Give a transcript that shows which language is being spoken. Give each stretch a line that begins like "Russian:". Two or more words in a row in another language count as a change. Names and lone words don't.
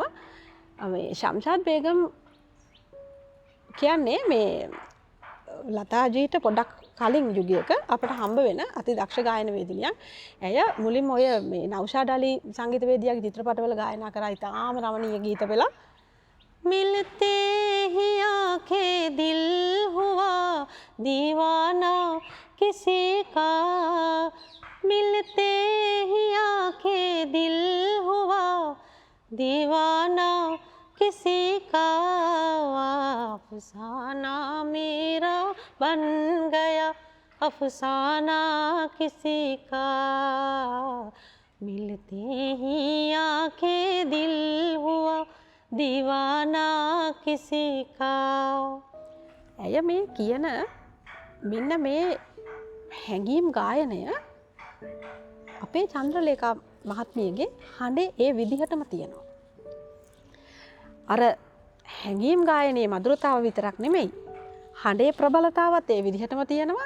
Sinhala: මේ ශම්ෂාද් බේගම් කියන්නේ මේ ලතාජීට පොඩ්ඩක් කලින් යුගයක අපට හම්බ වෙන අති දක්ෂ ගායන වේදිනියක්. ඇය මුලින්ම ඔය මේ නෞෂාද් අලි සංගීතවේදියාගේ චිත්‍රපටවල ගායනා කරා ඉතාම රමණීය ගීත පෙළ.
Hindi: मिलते ही आंखें दिल हुआ दीवाना किसी का मिलते ही आंखें दिल हुआ दीवाना किसी का अफसाना मेरा बन गया अफसाना किसी का मिलते ही आंखें दिल हुआ दीवाना किसी का.
Sinhala: ඇය මේ කියන මෙන්න මේ හැඟීම් ගායනය අපේ චන්ද්‍රලේඛා මහත්මියගේ හඬේ ඒ විදිහටම තියෙනවා. අර හැඟීම් ගායනයේ මధుරතාව විතරක් නෙමෙයි හඬේ ප්‍රබලතාවත් ඒ විදිහටම තියෙනවා.